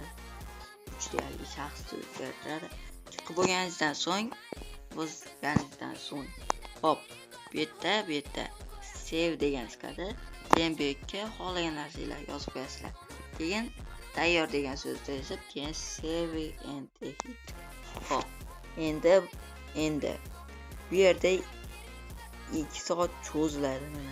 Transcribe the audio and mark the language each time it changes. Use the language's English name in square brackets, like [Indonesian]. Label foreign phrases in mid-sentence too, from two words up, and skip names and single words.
[Uzbek] 3D shaxs o'zgartiradi. Chiqib bo'lganingizdan so'ng, hop, bu yerda save degan chiqadi. Keyin bu yerga xohlagan narsalarni yozib qo'yasizlar. Keyin tayyor degan so'zni yozib, keyin [English] save and exit. [Uzbek] Hop, endi bu yerda 2 soat cho'ziladi mana.